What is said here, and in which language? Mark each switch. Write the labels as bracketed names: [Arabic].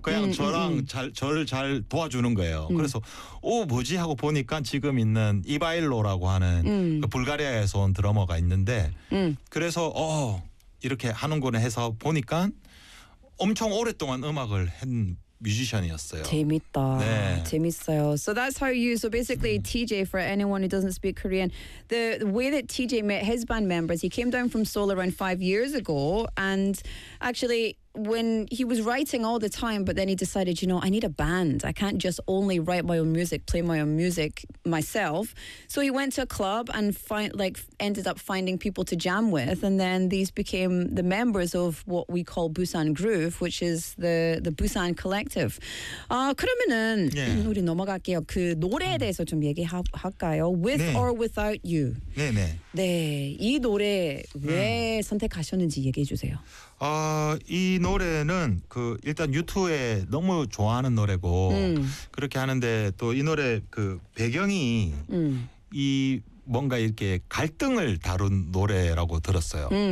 [Korean] 그냥 저랑 저를 잘 도와주는 거예요. 그래서 오 뭐지 하고 보니까 지금 있는 이바일로라고 하는 그 불가리아에서 온 드러머가 있는데 그래서 어 이렇게 하는구나 해서 보니까 엄청 오랫동안 음악을 한 뮤지션이었어요. 재밌다. 네. 재밌어요. [English] So that's how you, so basically TJ, for anyone who doesn't speak Korean, the way that TJ met his band members, he came down from Seoul around 5 years ago and actually when he was writing all the time, but then he decided, you know, I need a band. I can't just only write my own music, play my own music myself. So he went to a club and ended up finding people to jam with. And then these became the members of what we call Busan Groove, which is the Busan Collective. [Korean] 그러면은 [English] yeah. [Korean] 우리 넘어갈게요. 그 노래에 대해서 좀 얘기할까요? [English] With [Korean] 네. [English] or without you. [Korean] 네네. 네. 네. 이 노래 왜 선택하셨는지 얘기해 주세요. 이 노래는 그 일단 유튜브에 너무 좋아하는 노래고 그렇게 하는데 또 이 노래 그 배경이 이 뭔가 이렇게 갈등을 다룬 노래라고 들었어요.